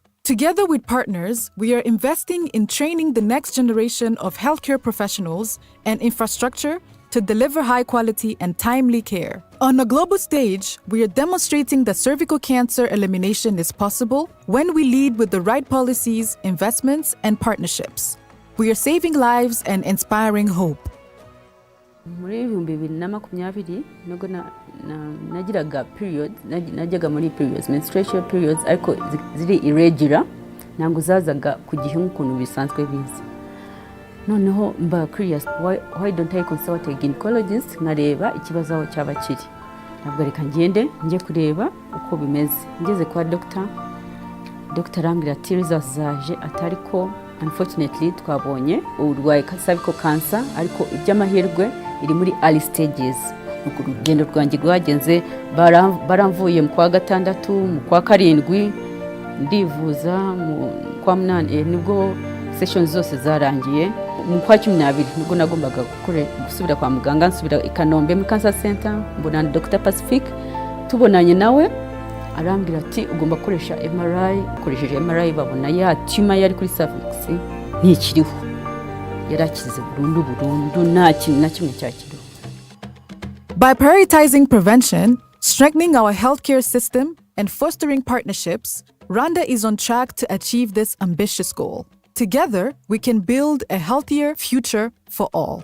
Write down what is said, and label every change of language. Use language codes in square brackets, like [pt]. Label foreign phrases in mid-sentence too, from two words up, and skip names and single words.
[en] Together with partners, we are investing in training the next generation of healthcare professionals and infrastructure to deliver high-quality and timely care. On a global stage, we are demonstrating that cervical cancer elimination is possible when we lead with the right policies, investments, and partnerships. We are saving lives and inspiring hope. [rw] Muri 2020 nubwo nagiraga period najyaga muri periods [en] menstruation periods [rw] ariko ziri irregular ntabwo zazaga ku gihe nk'ukuntu bisanzwe biza noneho mba [en] curious why don't I consult a gynecologist [rw] nkareba ikibazo aho cyaba kiri ntabwo reka ngende njye kureba uko bimeze ngeze kwa doctor arambwira ati results zaje atari ko unfortunately twabonye uburwayi [en] cervical cancer [rw] ariko iby'amahirwe iri muri [en] early stages [rw] urugendo rwanjye rwagenze baramvuye mu kwa gatandatu mu kwa karindwi ndivuza mu kwa munani nibwo sessions zose zarangiye mu kwa 12 nibwo nagombaga gusubira kwa muganga nsubira i Kanombe mu [en] cancer center [rw] mbona Dr Pacific tubonanye nawe arambwira ati ugomba gukoresha MRI ukoresheje MRI babona ya tumor yari kuri cervix ntikiriho yarakize burundu nta kintu na kimwe cyakiriho. [en] By prioritizing prevention, strengthening our healthcare system, and fostering partnerships, Rwanda is on track to achieve this ambitious goal. Together, we can build a healthier future for all.